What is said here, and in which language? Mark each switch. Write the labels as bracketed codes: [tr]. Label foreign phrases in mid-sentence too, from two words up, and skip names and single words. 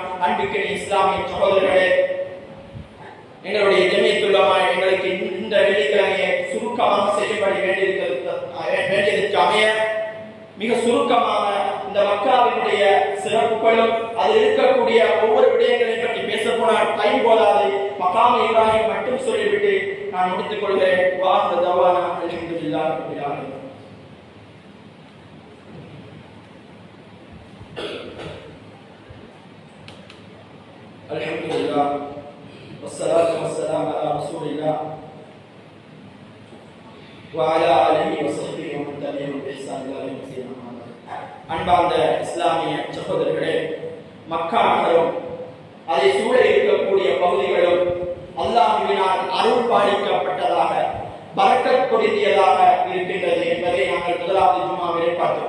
[ta] அன்பிற்குரிய இஸ்லாமிய சகோதரர்களே, எங்களுடைய ஜமீயத்துல் உலமா எங்களுக்கு இந்த வெள்ளிக்கிழமையை சுருக்கமாக செய்யப்பட வேண்டியதற்கு அமைய மிக சுருக்கமாக இந்த மக்காவினுடைய சிறப்புகளும் அதில் இருக்கக்கூடிய ஒவ்வொரு விடயங்களை பற்றி பேச போனால் டைம் போதாது. மகாம் இப்ராஹிம் மட்டும் சொல்லிவிட்டு நான் முடித்துக் கொள்கிறேன். [ar] وآخر دعوانا الحمد لله رب العالمين. அல்ஹம்துலில்லாஹ் والصلاة والسلام على رسول الله وعلى آله وصحبه ومن تبعهم بإحسان إلى يوم الدين. [ta] அன்பார்ந்த இஸ்லாமிய சகோதரர்களே, மக்கா நகரம் அதை சூழ இருக்கக்கூடிய பகுதிகளும் அல்லாஹ்வினால் அருள் பாலிக்கப்பட்டதாக பரக்கத் பொருந்தியதாக இருக்கின்றது என்பதை நாங்கள் முதலாவது ஜும்மாவிலே பார்த்தோம்.